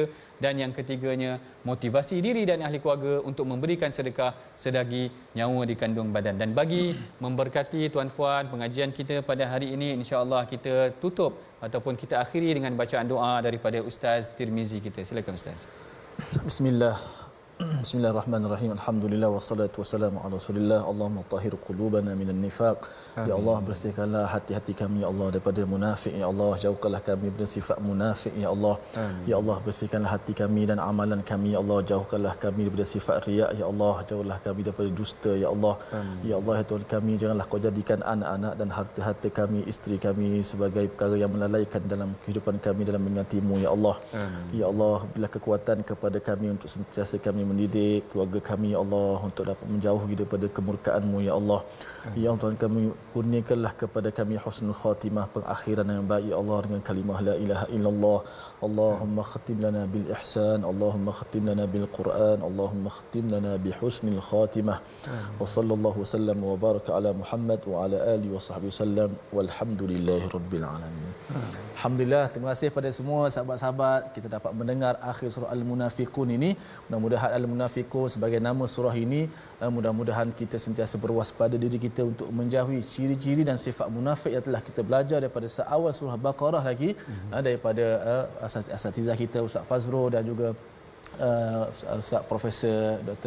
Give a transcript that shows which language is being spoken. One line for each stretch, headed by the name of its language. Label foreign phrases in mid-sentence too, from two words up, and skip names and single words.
Malay: Dan yang ketiganya, motivasi diri dan ahli keluarga untuk memberikan sedekah sedagi nyawa di kandung badan. Dan bagi memberkati tuan-puan pengajian kita pada hari ini,
Arabic: إن شاء الله
Malay: kita tutup ataupun kita akhiri dengan bacaan doa daripada Ustaz Tirmizi kita. Silakan Ustaz. Bismillah.
Arabic: بسم الله الرحمن الرحيم. الحمد لله والصلاة والسلام على رسول الله. اللهم طهر قلوبنا من النفاق. يا الله,
Malay: bersihkanlah hati-hati kami
Arabic: يا الله
Malay: daripada munafik
Arabic: يا الله.
Malay: Jauhkanlah kami daripada sifat munafik
Arabic: يا الله.
Malay: Amin.
Arabic: يا الله,
Malay: bersihkanlah hati kami dan amalan kami
Arabic: يا الله.
Malay: Jauhkanlah kami daripada sifat riya ya Allah. Jauhkanlah kami daripada dusta
Arabic: يا الله.
Malay: Amin.
Arabic: يا الله,
Malay: ya Tuhan kami, janganlah Kau jadikan anak-anak dan harta-harta kami, isteri kami sebagai perkara yang melalaikan dalam kehidupan kami dalam mengingati-Mu ya Allah. Amin.
Arabic: يا الله,
Malay: berilah kekuatan kepada kami untuk sentiasa kami mendidik keluarga kami
Arabic: يا الله
Malay: untuk dapat menjauhi daripada kemurkaan-Mu ya Allah.
Arabic: يا الله,
Malay: Tuhan kami, kurniakanlah kepada kami
Arabic: حسن الخاتمة,
Malay: pengakhiran yang baik
Arabic: يا الله,
Malay: dengan kalimah
Arabic: لا إله إلا الله. اللهم اختم لنا بالإحسان، اللهم اختم لنا بالقرآن، اللهم اختم لنا بحسن الخاتمة. وصلى الله وسلم وبارك على محمد وعلى آله وصحبه وسلم والحمد لله رب العالمين.
Malay: Alhamdulillah, terima kasih pada semua sahabat-sahabat. Kita dapat mendengar akhir surah Al-Munafiqun ini. Mudah-mudahan Al-Munafiqun sebagai nama surah ini, mudah-mudahan kita sentiasa berwaspada diri kita untuk menjauhi ciri-ciri dan sifat munafik yang telah kita belajar daripada seawal surah Baqarah lagi, daripada asatizah kita Ustaz Fazrul dan juga Ustaz Profesor Dr.